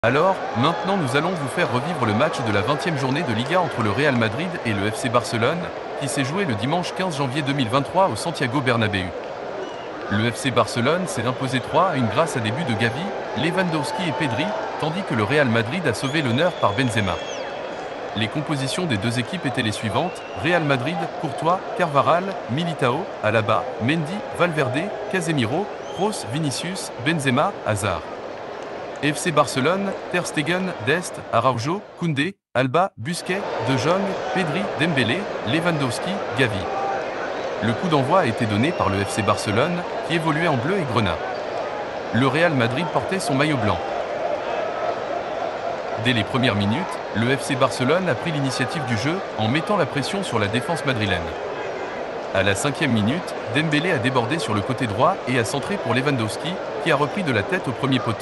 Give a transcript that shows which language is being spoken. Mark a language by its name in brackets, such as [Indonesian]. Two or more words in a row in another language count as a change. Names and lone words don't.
[French] Alors, maintenant nous allons vous faire revivre le match de la 20e journée de Liga entre le Real Madrid et le FC Barcelone, qui s'est joué le dimanche 15 janvier 2023 au Santiago Bernabéu. Le FC Barcelone s'est imposé 3-1 grâce à des buts de Gavi, Lewandowski et Pedri, tandis que le Real Madrid a sauvé l'honneur par Benzema. Les compositions des deux équipes étaient les suivantes: Real Madrid, Courtois, Carvajal, Militao, Alaba, Mendy, Valverde, Casemiro, Kroos, Vinicius, Benzema, Hazard. FC Barcelone, Ter Stegen, Dest, Araujo, Koundé, Alba, Busquets, De Jong, Pedri, Dembélé, Lewandowski, Gavi. Le coup d'envoi a été donné par le FC Barcelone, qui évoluait en bleu et grenat. Le Real Madrid portait son maillot blanc. Dès les premières minutes, le FC Barcelone a pris l'initiative du jeu en mettant la pression sur la défense madrilène. À la 5e minute, Dembélé a débordé sur le côté droit et a centré pour Lewandowski, qui a repris de la tête au premier poteau.